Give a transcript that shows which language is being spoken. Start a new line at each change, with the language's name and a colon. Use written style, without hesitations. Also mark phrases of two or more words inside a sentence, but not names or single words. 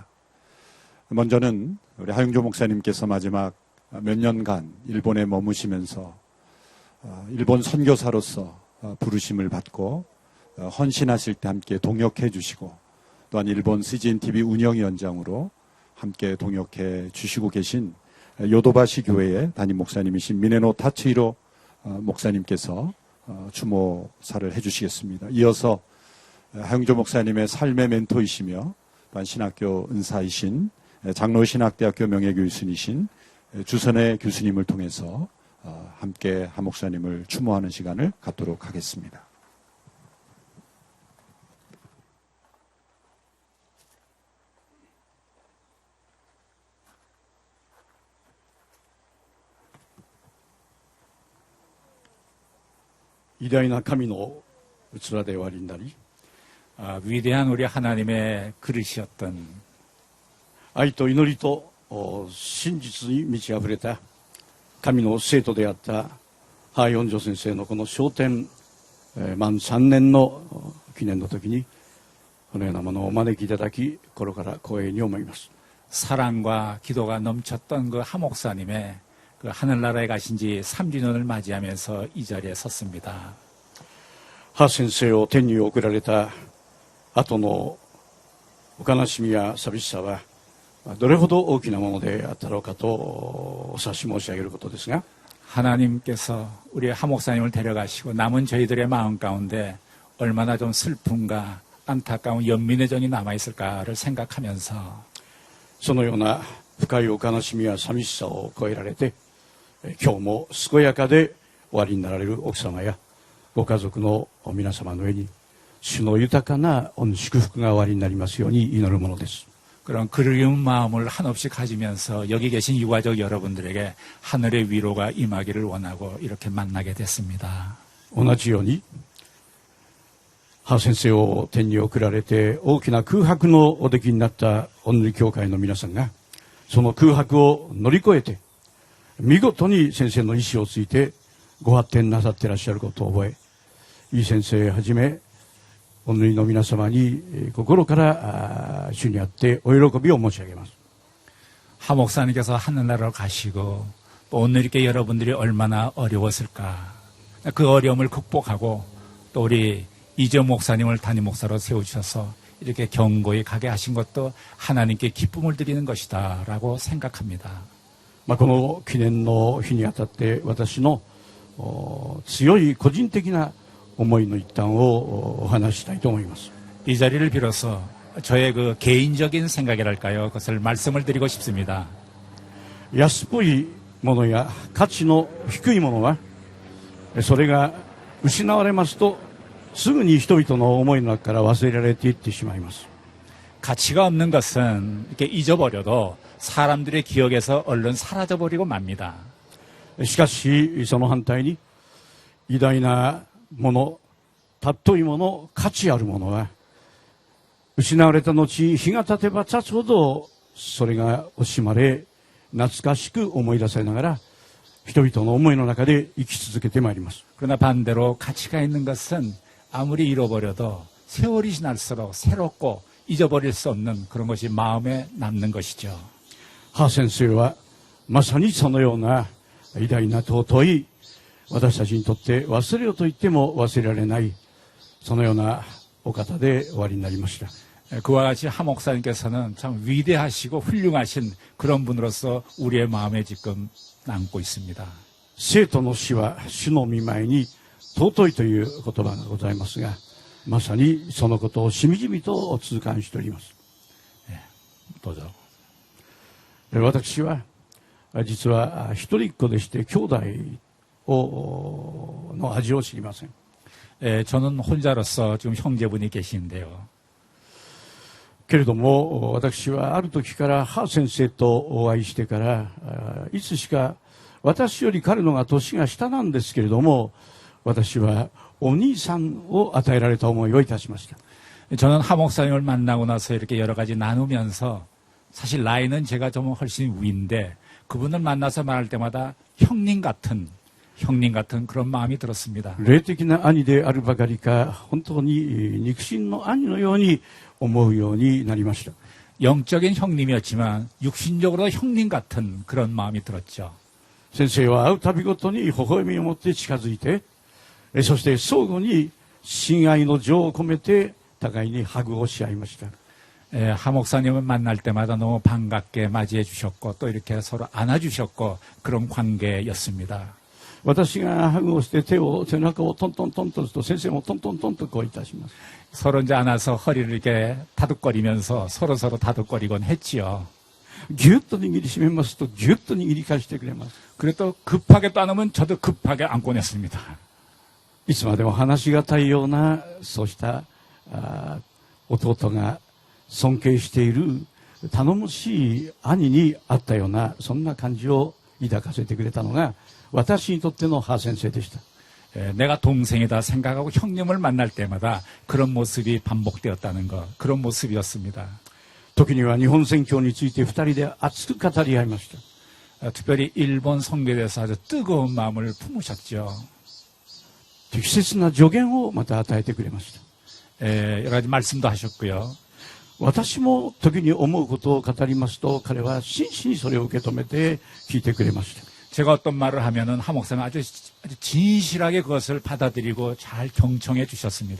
Korean: 먼저는 우리 하용조 목사님께서 마지막 몇 년간 일본에 머무시면서 일본 선교사로서 부르심을 받고 헌신하실 때 함께 동역해 주시고, 또한 일본 CGN TV 운영위원장으로 함께 동역해 주시고 계신 요도바시 교회의 담임 목사님이신 미네노 타츠히로 목사님께서 추모사를 해주시겠습니다. 이어서 하용조 목사님의 삶의 멘토이시며 또한 신학교 은사이신 장로신학대학교 명예교수이신 주선의 교수님을 통해서 함께 하 목사님을 추모하는 시간을 갖도록 하겠습니다.
Japanese: 偉大な神の器でおありになり、
Korean: 위대한 우리 하나님의 그릇이었던
Japanese: 愛と祈りと真実に満ち溢れた神の生徒であったハ・ヨンジョ先生のこの昇天満3年の記念の時にこのようなものをお招きいただき、心から光栄に思います。
Korean: 사랑과 기도가 넘쳤던 그 하 목사님의 그 하늘나라에 가신 지 3주년을 맞이하면서 이 자리에 섰습니다.
Japanese: ハ先生を天に送られた後のお悲しみや寂しさはどれほど大きなものであったろうかとお察し申し上げることですが、
Korean: 하나님께서 우리 하 목사님을 데려가시고 남은 저희들의 마음 가운데 얼마나 좀 슬픔과 안타까운 연민의 정이 남아있을까를 생각하면서
Japanese: そのような深いお悲しみや寂しさを超えられて、今日も健やかでおありになられる奥様やご家族の皆様の上に主の豊かな御祝福がおありになりますように祈るものです。
Korean: 그런 그리운 마음을 한없이 가지면서 여기 계신 유가족 여러분들에게 하늘의 위로가 임하기를 원하고 이렇게 만나게 됐습니다.
Japanese: 同じように母先生を天に送られて大きな空白のおできになった御塗教会の皆さんが、その空白を乗り越えて、見事に先生の意志をついてご発展なさっていらっしゃることを覚え、いい先生はじめ、御塗の皆様に心から主にあってお喜びを申し上げます。
Korean: 하 목사님께서 하늘나라로 가시고 또 오늘께 여러분들이 얼마나 어려웠을까. 그 어려움을 극복하고 또 우리 이재 목사님을 담임 목사로 세우셔서 이렇게 경고히 가게 하신 것도 하나님께 기쁨을 드리는 것이다라고 생각합니다.
Japanese: この記念の日にあたって私の強い個人的な思いの一端をお話ししたいと思います。
Korean: 이 자리를 빌어서 저의 그 개인적인 생각이랄까요? 그것을 말씀을 드리고 싶습니다.
Japanese: 安っぽいものや価値の低いものはそれが失われますとすぐに人々の思いの中から忘れられていってしまいます。
Korean: 가치가 없는 것은 이렇게 잊어버려도 사람들의 기억에서 얼른 사라져버리고 맙니다.
Japanese: しかしその反対に偉大なもの、尊いもの、価値あるものは失われた後、日が経てば経つほどそれが惜しまれ、懐かしく思い出されながら人々の思いの中で生き続けてまいります。
Korean: 그러나 반대로 가치가 있는 것은 아무리 잃어버려도 세월이 지날수록 새롭고 잊어버릴 수 없는 그런 것이 마음에 남는 것이죠.
Japanese: ハ先生はまさにそのような偉大な尊い私たちにとって忘れようと言っても忘れられないそのようなお方で終わりになりました。
Korean: 그와 같이 하 목사님께서는 참 위대하시고 훌륭하신 그런 분으로서 우리의 마음에 지금 남고 있습니다.
Japanese: 生徒の死は主の御前に尊いという言葉がございますが、まさにそのことをしみじみと痛感しております。どうぞ。私は実は一人っ子でして兄弟の味を知りません。
Korean: 저는 혼자로서 지금 형제분이 계시는데요.
Japanese: けれども私はある時からハ先生とお会いしてからいつしか私より彼のが年が下なんですけれども私はお兄さんを与えられた思いをいたしました。
Korean: 저는 하 목사님을 만나고 나서 이렇게 여러 가지 나누면서 사실 나이는 제가 좀 훨씬 위인데 그분을 만나서 말할 때마다 형님 같은 그런 마음이 들었습니다.
Japanese: 霊的な兄であるばかりか本当に肉親の兄のように思うようになりました。
Korean: 영적인 형님이었지만 육신적으로 형님 같은 그런 마음이 들었죠.
Japanese: 先生は会うたびごとに微笑みを持って近づいてそして相互に親愛の情を込めて互いにハグをし合いました。
Korean: 하 목사님을 만날 때마다 너무 반갑게 맞이해 주셨고 또 이렇게 서로 안아주셨고 그런 관계였습니다.
Japanese: 私がハグをして背中をトントントンとすると先生もトントントンとこういたします。
Korean: 서로 이제 안아서 허리를 이렇게 다독거리면서 서로 다독거리곤 했지요.
Japanese: ぎゅっと握りしめますとぎゅっと握り返してくれます。
Korean: 그리고 또 급하게 또 안으면 저도 급하게 안고 냈습니다.
Japanese: いつまでも話しがたいようなそうした弟が尊敬している頼もしい兄にあったようなそんな感じを抱かせてくれたのが私にとってのハ先生でした。
Korean: 내가 동생이다 생각하고 형님을 만날 때마다 그런 모습이 반복되었다는 것, 그런 모습이었습니다.
Japanese: 時には日本宣教について二人で熱く語り合いました。
Korean: 특별히 일본 선교에 대해서 아주 뜨거운 마음을 품으셨죠.
Japanese: 適切な助言をまた与えてくれました。
Korean: 여러 가지 말씀도 하셨고요.
Japanese: 私も時に思うことを語りますと彼は真摯にそれを受け止めて聞いてくれました。
Korean: 제가 어떤 말을 하면은 하 목사님 아주 진실하게 그것을 받아들이고 잘 경청해 주셨습니다.